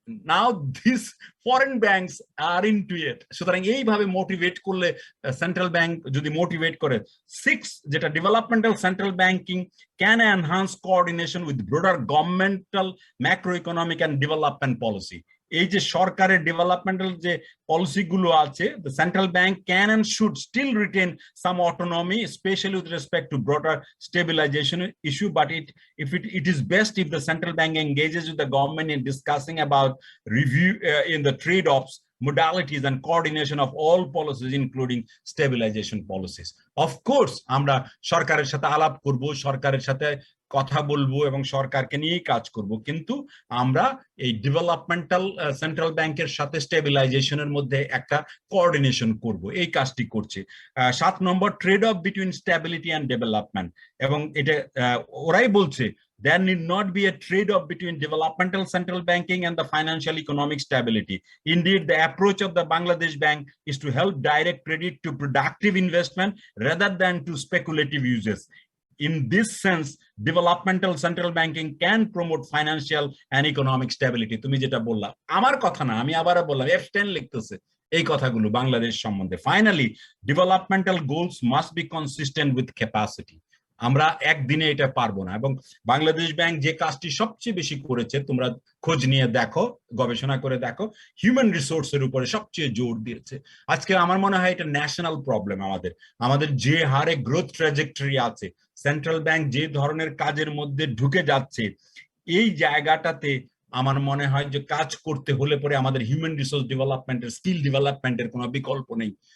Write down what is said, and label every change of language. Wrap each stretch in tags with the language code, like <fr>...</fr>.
<en>Now this foreign banks are into it.</en> <bn>সুতরাং এইভাবে motivate করলে, সেন্ট্রাল ব্যাংক যদি মোটিভেট করে।</bn> <en>6, যেটা developmental central banking can enhance coordination with broader governmental macro economic and development policy.</en> <bn>এই যে সরকারের ডেভেলপমেন্টাল যে পলিসি গুলো আছে,</bn> <en>the central bank can and should still retain some autonomy, especially with respect to broader stabilization issue. But it is best if the central bank engages with the government in discussing about review in the trade-offs, modalities and coordination of all policies, including stabilization policies.</en> <bn>Of course, আমরা সরকারের সাথে আলাপ করব, সরকারের সাথে কথা বলবো এবং সরকারকে নিয়েই কাজ করব, কিন্তু আমরা এই ডেভেলপমেন্টাল সেন্ট্রাল ব্যাংকের সাথে স্টেবিলাইজেশনের মধ্যে একটা কোঅর্ডিনেশন করব, এই কাজটি করছে।</bn> <en>7 number, trade off between stability and development.</en> <bn>এবং এটা ওরাই বলছে,</bn> <en>there need not be a trade-off between developmental central banking and the financial economic stability. Indeed, the approach of the Bangladesh Bank is to help direct credit to productive investment rather than to speculative uses. In this sense, developmental central banking can promote financial and economic stability.</en> <bn>তুমি যেটা বললা, আমার কথা না, আমি আবারও বললাম, F10 লিখতেছে এই কথাগুলো বাংলাদেশ সম্বন্ধে।</bn> <en>Finally, developmental goals must be consistent with capacity.</en> <bn>আমরা একদিনে এটা পারবো না। এবং বাংলাদেশ ব্যাংক যে কাজটি সবচেয়ে বেশি করেছে, তোমরা খোঁজ নিয়ে দেখো, গবেষণা করে দেখো, হিউম্যান রিসোর্সের উপরে সবচেয়ে জোর দিয়েছে। আজকে আমার মনে হয় এটা ন্যাশনাল প্রবলেম। আমাদের যে হারে গ্রোথ ট্র্যাজেক্টরি আছে, সেন্ট্রাল ব্যাংক যে ধরনের কাজের মধ্যে ঢুকে যাচ্ছে, এই জায়গাটাতে আমার মনে হয় যে কাজ করতে হলে পরে আমাদের হিউম্যান রিসোর্স ডেভেলপমেন্টের, স্কিল ডেভেলপমেন্টের কোনো বিকল্প নেই।</bn>